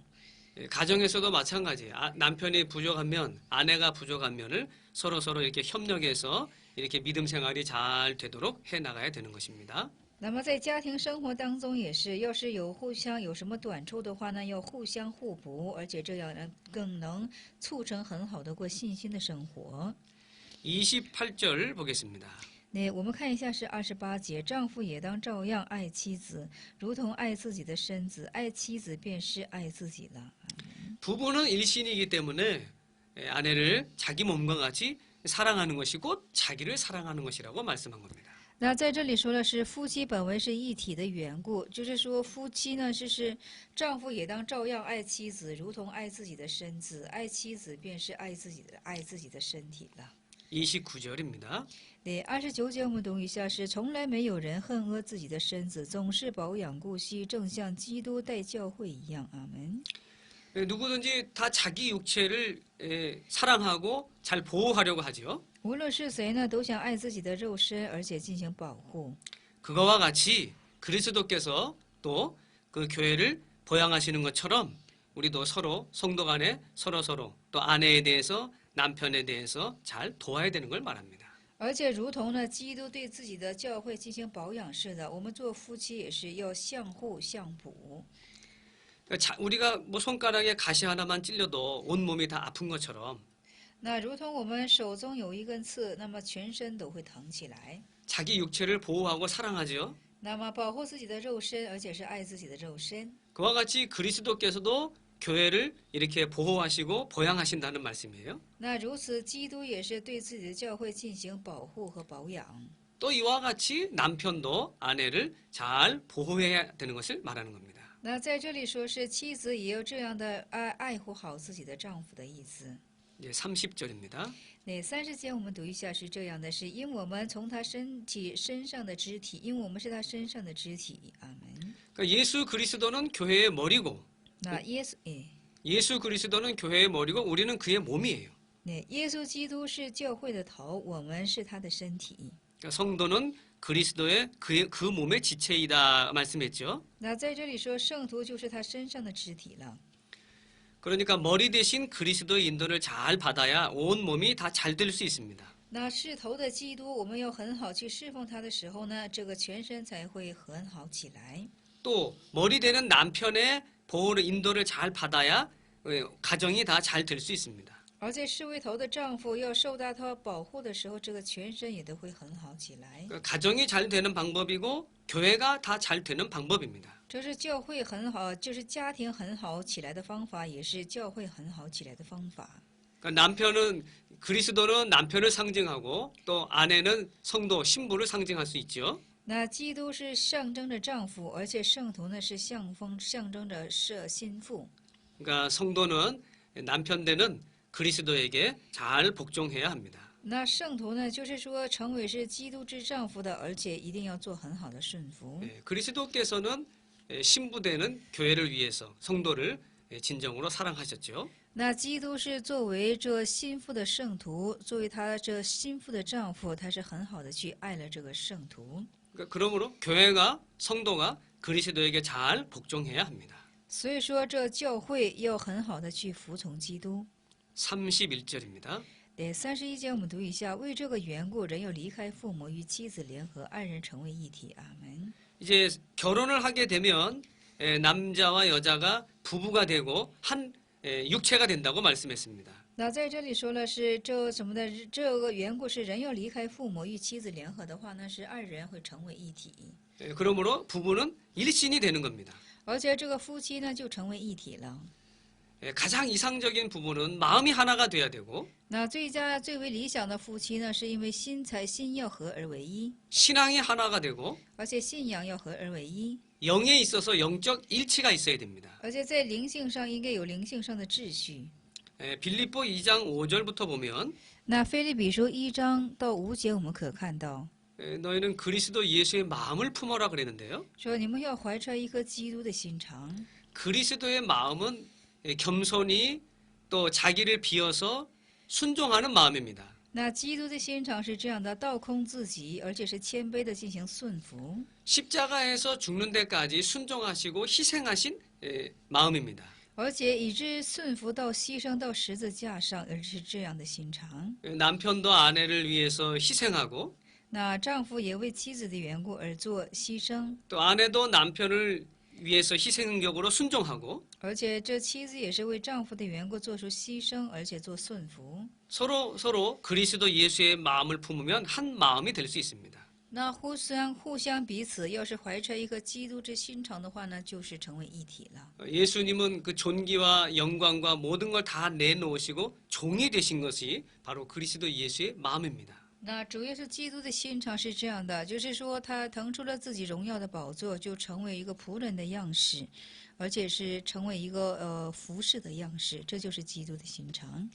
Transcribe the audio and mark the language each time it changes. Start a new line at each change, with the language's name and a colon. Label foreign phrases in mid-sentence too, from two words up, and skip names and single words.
Korean: 가정에서도 마찬가지예요. 남편이 부족하면 아내가 부족한 면을 서로 이렇게 협력해서 이렇게 믿음 생활이 잘 되도록 해 나가야 되는 것입니다.
Chinese: 那么在家庭生活当中也是，要是互相有什么短处的话呢，要互相互补，而且这样呢更能促成很好的过信心的生活。
Korean: 28절 보겠습니다.
Chinese: 那我们看一下是28节，丈夫也当照样爱妻子，如同爱自己的身子，爱妻子便是爱自己了。
Korean: 부부는 일신이기 때문에 아내를 자기 몸과 같이 사랑하는 것이 곧 자기를 사랑하는 것이라고 말씀한 겁니다.
Chinese: 那在这里说的是夫妻本为是一体的缘故，就是说夫妻呢，就是丈夫也当照样爱妻子，如同爱自己的身子，爱妻子便是爱自己的身体了。
Korean: 29절입니다.
Chinese: 对，29节我们读一下，是从来没有人恨恶自己的身子，总是保养顾惜，正像基督待教会一样。阿门。
Korean: 누구든지 다 자기 육체를 사랑하고 잘 보호하려고 하죠.
Chinese: 无论是谁呢，都想爱自己的肉身，而且进行保护。
Korean: 그거와 같이 그리스도께서 또 그 교회를 보양하시는 것처럼 우리도 서로 성도 간에 서로 또 아내에 대해서 남편에 대해서 잘 도와야 되는 걸 말합니다.
Chinese: 而且，如同呢，基督对自己的教会进行保养似的，我们做夫妻也是要相互相补。
Korean: 우리가 뭐 손가락에 가시 하나만 찔려도 온 몸이 다 아픈 것처럼
Chinese: 那如同我们手中有一根刺，那么全身都会疼起来。
Korean: 자기 육체를 보호하고 사랑하죠.
Chinese: 那么保护自己的肉身，而且是爱自己的肉身。
Korean: 그와 같이 그리스도께서도 교회를 이렇게 보호하시고 보양하신다는 말씀이에요.
Chinese: 那如此，基督也是对自己的教会进行保护和保养。
Korean: 또 이와 같이 남편도 아내를 잘 보호해야 되는 것을 말하는 겁니다.
Chinese: 那在这里说是妻子也要这样的爱护好自己的丈夫的意思。
Korean: 이제 30절입니다.
Chinese: 那30节我们读一下是这样的：是因我们从他身上的肢体，因我们是他身上的肢体。阿门。
Korean: 그러니까 예수 그리스도는 교회의 머리고
Chinese: 那
Korean: 예수 그리스도는 교회의 머리고 우리는 그의 몸이에요.
Chinese: 那耶稣基督是教会的头，我们是他的身体。
Korean: 그러니까 성도는 그리스도의 그 몸의 지체이다 말씀했죠.
Chinese: 那在这里说圣徒就是他身上的肢体了。
Korean: 그러니까 머리 대신 그리스도의 인도를 잘 받아야 온 몸이 다 잘 될 수 있습니다.
Chinese: 那是头的基督，我们要很好去侍奉他的时候呢，这个全身才会很好起来。
Korean: 또 머리 되는 남편의 보호를 인도를 잘 받아야 가정이 다 잘 될 수 있습니다.
Chinese: 而且视为头的丈夫要受到他保护的时候，这个全身也都会很好起来。
Korean: 그러니까 가정이 잘 되는 방법이고 교회가 다 잘 되는 방법입니다.
Chinese: 这是教会很好，就是家庭很好起来的方法，也是教会很好起来的方法。
Korean: 그러니까 남편은 그리스도는 남편을 상징하고 또 아내는 성도 신부를 상징할 수 있죠.
Chinese: 那基督是象征着丈夫，而且圣徒呢是象征着心腹。
Korean: 그러니까 성도는 남편 되는 그리스도에게 잘 복종해야 합니다.
Chinese: 那圣徒呢，就是说成为是基督之丈夫的，而且一定要做很好的顺服。
Korean: 그리스도께서는 신부 되는 교회를 위해서 성도를 진정으로 사랑하셨죠.
Chinese: 那基督是作为这心腹的圣徒，作为他这心腹的丈夫，他是很好的去爱了这个圣徒。
Korean: 그러므로 교회가 성도가 그리스도에게 잘 복종해야 합니다.
Chinese: 所以说，这教会要很好的去服从基督。
Korean: 31절입니다.
Chinese: 对31节我们读一下：为这个缘故，人要离开父母，与妻子联合，二人成为一体。阿门。
Korean: 이제 결혼을 하게 되면 남자와 여자가 부부가 되고 한 육체가 된다고 말씀했습니다.
Chinese: 那在这里说了是这什么的？这个缘故是人要离开父母，与妻子联合的话，那是二人会成为一体。
Korean: 그러므로 부부는 일신이 되는 겁니다.
Chinese: 而且这个夫妻呢，就成为一体了。
Korean: 가장 이상적인 부부는 마음이 하나가 돼야 되고
Chinese: 那最为理想的夫妻呢，是因为心要合而为一，
Korean: 신앙이 하나가 되고
Chinese: 而且信仰要合而为一，
Korean: 영에 있어서 영적 일치가 있어야 됩니다.
Chinese: 而且在灵性上应该有灵性上的秩序。
Korean: 빌립보 2장 5절부터 보면
Chinese: 那腓立比书1章到5节，我们可看到
Korean: 너희는 그리스도 예수의 마음을 품어라 그랬는데요.
Chinese: 说你们要怀揣一颗基督的心肠。
Korean: 그리스도의 마음은 겸손히 또 자기를 비워서 순종하는 마음입니다.
Chinese: 那基督的心肠是这样的，倒空自己，而且是谦卑的进行顺服。
Korean: 십자가에서 죽는 데까지 순종하시고 희생하신 마음입니다.
Chinese: 而且以致顺服到牺牲到十字架上，而是这样的心肠。
Korean: 남편도 아내를 위해서 희생하고
Chinese: 那丈夫也为妻子的缘故而做牺牲，
Korean: 또 아내도 남편을 위해서 희생적으로 순종하고
Chinese: 而且这妻子也是为丈夫的缘故做出牺牲，而且做顺服。
Korean: 서로 그리스도 예수의 마음을 품으면 한 마음이 될 수 있습니다.
Chinese: 那互相彼此，要是怀揣一颗基督之心肠的话呢，就是成为一体了。
Korean: 예수님은 그 존귀와 영광과 모든 걸 다 내놓으시고 종이 되신 것이 바로 그리스도 예수의 마음입니다.
Chinese: 那主耶稣基督的心肠是这样的，就是说他腾出了自己荣耀的宝座，就成为一个仆人的样式，而且是成为一个服侍的样式，这就是基督的心肠。